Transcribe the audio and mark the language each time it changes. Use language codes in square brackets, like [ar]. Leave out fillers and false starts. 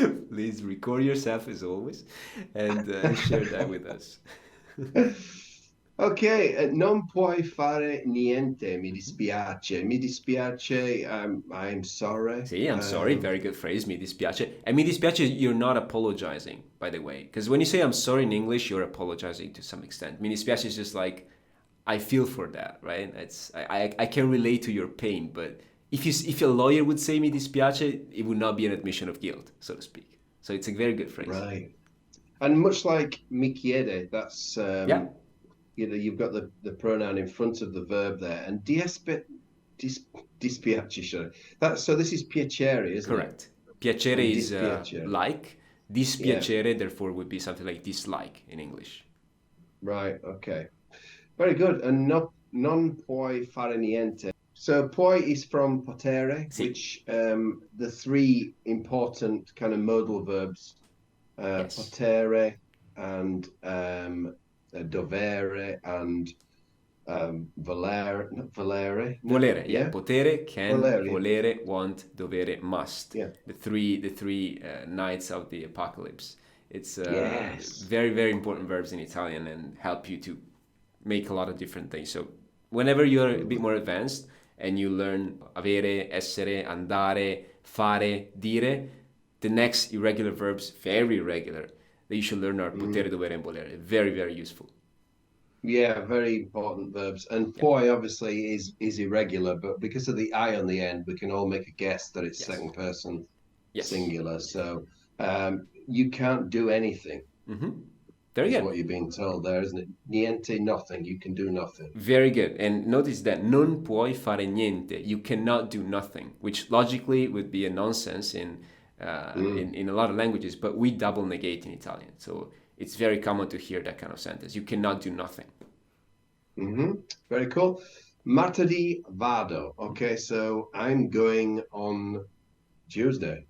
[en] Please record yourself as always and share that with us. [it] Ok, non puoi fare niente, mi dispiace. Mi dispiace, [en] I'm sorry. See, I'm sorry. Very good phrase. [it] Mi dispiace. [en] And [it] mi dispiace, [en] you're not apologizing, by the way. Because when you say I'm sorry in English, you're apologizing to some extent. Mi dispiace is just like, I feel for that, right? I can relate to your pain, but if a lawyer would say [it] mi dispiace, [en] it would not be an admission of guilt, so to speak. So it's a very good phrase. Right. And much like [it] mi chiede, [en] that's, Yeah, you've got the pronoun in front of the verb there. And dis, dispiace, sorry. So this is piacere, isn't it? correct. Piacere And is [it] dispiacere. [en] like. Yeah, Dispiacere, therefore, would be something like dislike in English. right. Okay. Very good. And no, [it] non puoi fare niente. [en] So puoi is from potere, [it] Sì. [en] which the three important kind of modal verbs, Yes. potere and dovere and volere. No, Volere, yeah. yeah, Potere, can, [it] volere. [en] volere, want, dovere, must. Yeah. The three knights of the apocalypse. It's Yes. very, very important verbs in Italian and help you to make a lot of different things. So whenever you're a bit more advanced and you learn avere, essere, andare, fare, dire, the next irregular verbs, very irregular, that you should learn are potere, dovere, and volere. Very, very useful. Yeah, very important verbs. And Yeah. poi obviously is irregular, but because of the I on the end, we can all make a guess that it's Yes. second person Yes. singular. So you can't do anything, Very is good. what you're being told there, isn't it? Niente, nothing. You can do nothing. Very good. And notice that [it] non puoi fare niente. [en] You cannot do nothing, which logically would be a nonsense in a lot of languages, but we double negate in Italian. So it's very common to hear that kind of sentence. You cannot do nothing. Very cool. [it] Martedì vado. [en] Okay, so I'm going on Tuesday.